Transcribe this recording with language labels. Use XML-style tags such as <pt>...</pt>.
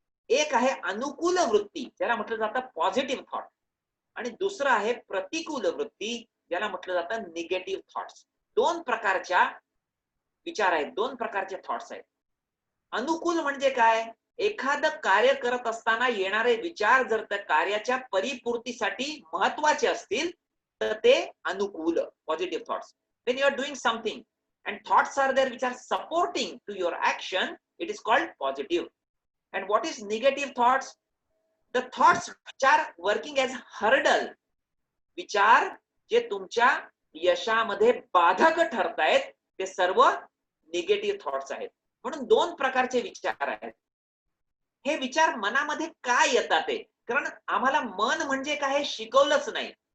<mr>एक आहे अनुकूल वृत्ती, ज्याला म्हटलं जातं पॉझिटिव्ह थॉट, आणि दुसरं आहे प्रतिकूल वृत्ती, ज्याला म्हटलं जातं निगेटिव्ह थॉट्स. 2 प्रकारच्या विचार आहेत, 2 प्रकारचे थॉट्स आहेत. अनुकूल म्हणजे काय, एखादं कार्य करत असताना येणारे विचार जर त्या कार्याच्या परिपूर्तीसाठी महत्वाचे असतील तर ते अनुकूल, positive thoughts.</mr> <en>when you are doing something and thoughts are there which are supporting to your action, it is called positive. And what is negative thoughts? The thoughts which are working as hurdle,</en> <mr>विचार जे तुमच्या यशामध्ये बाधक ठरतायत, ते सर्व negative thoughts आहेत. म्हणून 2 प्रकारचे विचार आहेत. हे विचार मनामध्ये काय येतात ते, कारण आम्हाला मन म्हणजे काय हे शिकवलंच नाही.</mr>